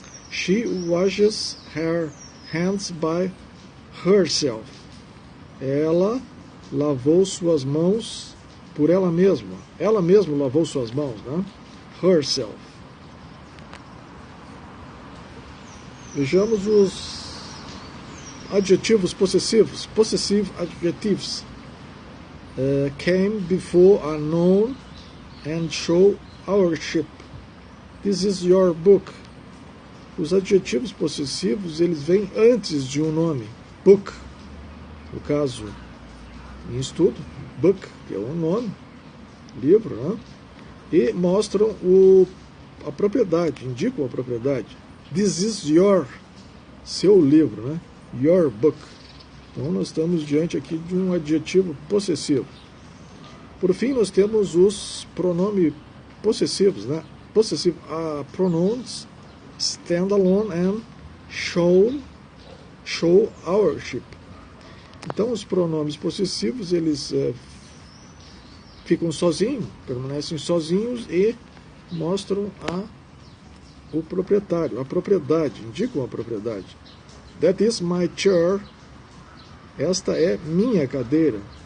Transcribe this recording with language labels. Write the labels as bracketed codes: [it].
[en] She washes her hands by herself. [pt] Ela lavou suas mãos por ela mesma. Ela mesma lavou suas mãos, né? Herself. Vejamos os adjetivos possessivos. [en] Possessive adjectives came before a noun and show authorship. This is your book. [pt] Os adjetivos possessivos, eles vêm antes de um nome. Book, no caso, em estudo, book, que é um nome, livro, né? E mostram a propriedade, indicam a propriedade. [en] This is your, [pt] seu livro, né? [en] Your book. [pt] Então nós estamos diante aqui de um adjetivo possessivo. Por fim, nós temos os pronomes possessivos, né? [en] Possessive pronouns stand alone and show authorship. [pt] Então os pronomes possessivos, eles ficam sozinhos, permanecem sozinhos e mostram o proprietário, a propriedade, indicam a propriedade. [en] That is my chair. [pt] Esta é minha cadeira.